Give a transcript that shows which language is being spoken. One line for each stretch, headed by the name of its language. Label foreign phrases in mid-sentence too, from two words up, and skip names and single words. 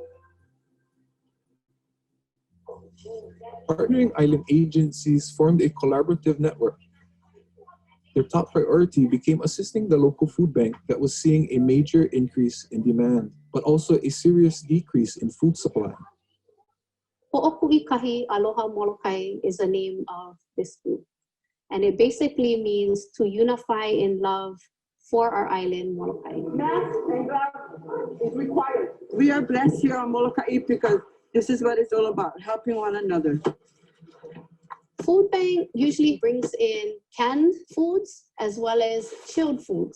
English: Partnering island agencies formed a collaborative network. Their top priority became assisting the local food bank that was seeing a major increase in demand, but also a serious decrease in food supply. Hoʻokuʻikahi, Aloha Molokai is the name of this group. And it basically means to unify in love for our island, Molokai. Mask and gloves is required. We are blessed here on Molokai because this is what it's all about, helping one another. Food bank usually brings in canned foods as well as chilled foods.